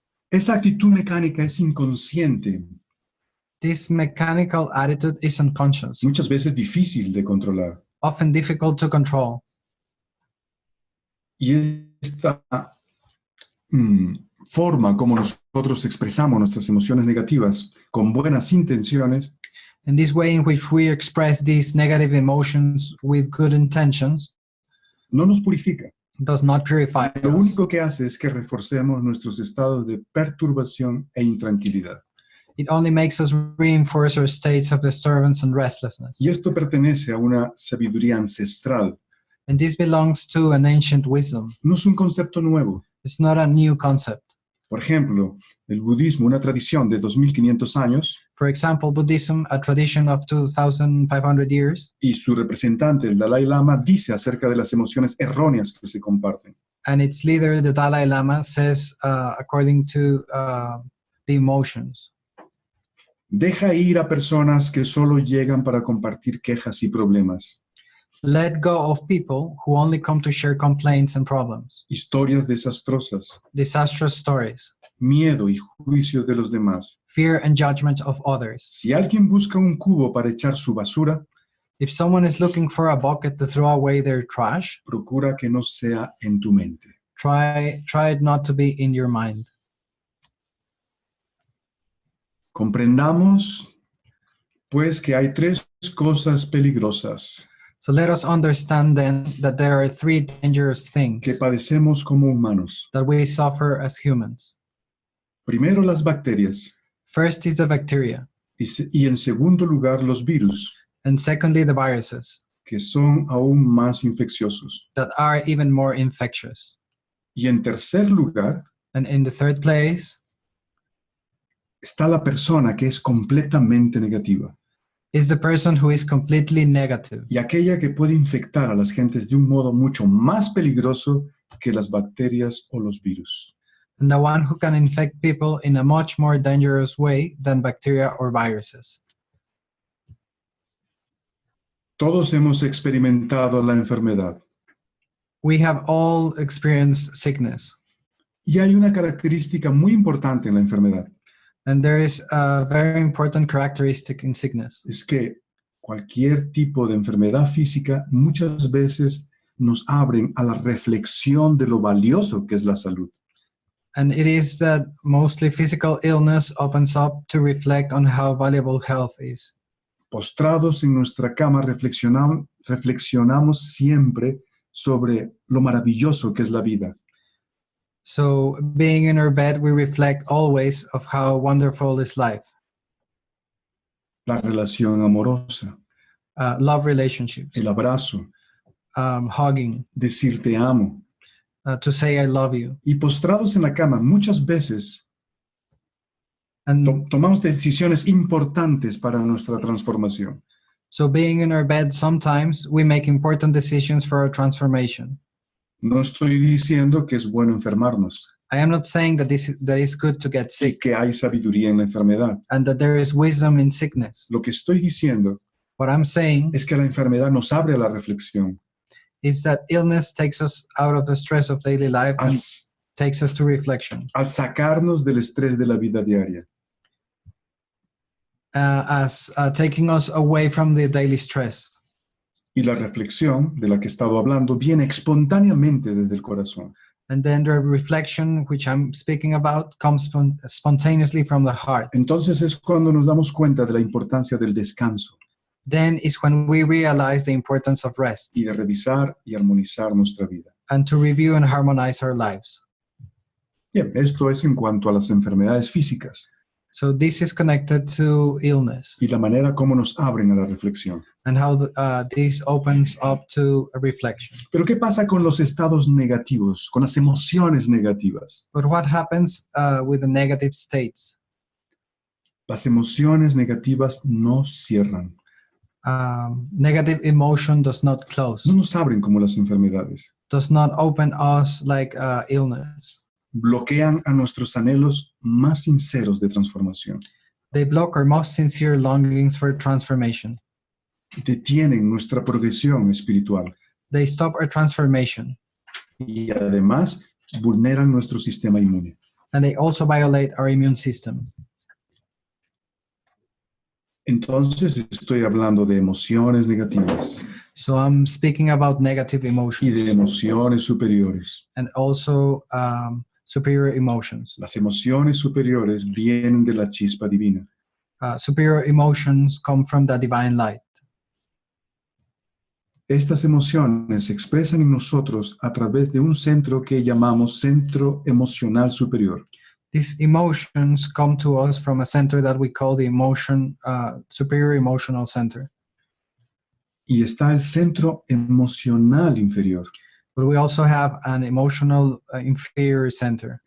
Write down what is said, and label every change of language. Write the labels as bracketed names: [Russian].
[Spanish] Esa actitud mecánica es inconsciente, [English] This mechanical attitude is unconscious, [Spanish] muchas veces difícil de controlar. [English] often difficult to control. [Spanish] Y esta forma como nosotros expresamos nuestras emociones negativas con buenas intenciones [English] And this way in which we express these negative emotions with good intentions [Spanish] no nos purifica. [English] does not purify [Spanish] Lo [English] us. [Spanish] único que hace es que reforcemos nuestros estados de perturbación e intranquilidad. [English] It only makes us reinforce our states of disturbance and restlessness. [Spanish] Y esto pertenece a una sabiduría ancestral. [English] And this belongs to an ancient wisdom. [Spanish] No es un concepto nuevo. [English] It's not a new concept. [Spanish] Por ejemplo, el budismo, una tradición de 2500 años, [English] For example, Buddhism, a tradition of 2,500 years, [Spanish] y su representante, el Dalai Lama, dice acerca de las emociones erróneas que se comparten. [English] and its leader, the Dalai Lama, says, according to the emotions, [Spanish] Deja ir a personas que solo llegan para compartir quejas y problemas, [English] let go of people who only come to share complaints and problems, [Spanish] historias desastrosas, [English] disastrous stories, [Spanish] miedo y juicio de los demás. [English] fear and judgment of others. [Spanish] Si alguien busca un cubo para echar su basura, [English] If someone is looking for a bucket to throw away their trash, [Spanish] procura que no sea en tu mente. [English] try it not to be in your mind. [Spanish] Comprendamos, pues, que hay tres cosas peligrosas [English] So let us understand then that there are three dangerous things [Spanish] que padecemos como humanos. [English] that we suffer as humans. [Spanish] Primero, las bacterias, [English] First is the bacteria, [Spanish] y en segundo lugar, los virus, [English] and secondly, the viruses [Spanish] que son aún más infecciosos. [English] that are even more infectious. [Spanish] Y en tercer lugar, [English] And in the third place [Spanish] está la persona que es completamente negativa [English] is the person who is completely negative [Spanish] y aquella que puede infectar a las gentes de un modo mucho más peligroso que las bacterias o los virus. [English] and the one who can infect people in a much more dangerous way than bacteria or viruses. [Spanish] Todos hemos experimentado la enfermedad [English] We have all experienced sickness, [Spanish] y hay una característica muy importante en la enfermedad, [English] and there is a very important characteristic in sickness. [Spanish] es que cualquier tipo de enfermedad física muchas veces nos abren a la reflexión de lo valioso que es la salud. [English] And it is that mostly physical illness opens up to reflect on how valuable health is. [Spanish] Postrados en nuestra cama reflexionamos siempre sobre lo maravilloso que es la vida. [English] So being in our bed, we reflect always of how wonderful is life. [Spanish] la relación amorosa, [English] love relationships, [Spanish] el abrazo, [English] hugging, [Spanish] decir te amo. [English] to say I love you. [Spanish] Y postrados en la cama, muchas veces [English] And [Spanish] tomamos decisiones importantes para nuestra transformación. [English] so being in our bed, sometimes we make important decisions for our transformation. [Spanish] No estoy diciendo que es bueno enfermarnos [English] I am not saying that that it's good to get [Spanish] y [English] sick [Spanish] que hay sabiduría en la enfermedad. [English] and that there is wisdom in sickness. [Spanish] Lo que estoy diciendo [English] What I'm saying [Spanish] es que la enfermedad nos abre a la reflexión, [English] is that illness takes us out of the stress of daily life [Spanish] al, [English] and takes us to reflection, [Spanish] al sacarnos del estrés de la vida diaria. [English] as taking us away from the daily stress. [Spanish] Y la reflexión de la que he estado hablando viene espontáneamente desde el corazón. [English] And then the reflection, which I'm speaking about, comes spontaneously from the heart. [Spanish] Entonces es cuando nos damos cuenta de la importancia del descanso [English] Then is when we realize the importance of rest [Spanish] y de revisar y armonizar nuestra vida. [English] and to review and harmonize our lives. [Spanish] Bien, esto es en cuanto a las enfermedades físicas [English] So this is connected to illness [Spanish] y la manera como nos abren a la reflexión. [English] and how this opens up to a reflection. [Spanish] Pero ¿qué pasa con los estados negativos, con las emociones negativas? [English] But what happens with the negative states? [Spanish] Las emociones negativas no cierran, [English] Negative emotion does not close, [Spanish] no nos abren como las enfermedades. [English] does not open us like illness. [Spanish] Bloquean a nuestros anhelos más sinceros de transformación. [English] They block our most sincere longings for transformation. [Spanish] Detienen nuestra progresión espiritual [English] They stop our transformation, [Spanish] y además vulneran nuestro sistema inmune. [English] and they also violate our immune system. [Spanish] Entonces estoy hablando de emociones negativas [English] So I'm speaking about negative [Spanish] y de [English] emotions [Spanish] emociones superiores. [English] and also superior emotions. [Spanish] Las emociones superiores vienen de la chispa divina. [English] Superior emotions come from the divine light. [Spanish] Estas emociones se expresan en nosotros a través de un centro que llamamos centro emocional superior. [English] These emotions come to us from a center that we call the superior emotional center. [Spanish] Y está el centro emocional inferior, [English] But we also have an emotional inferior center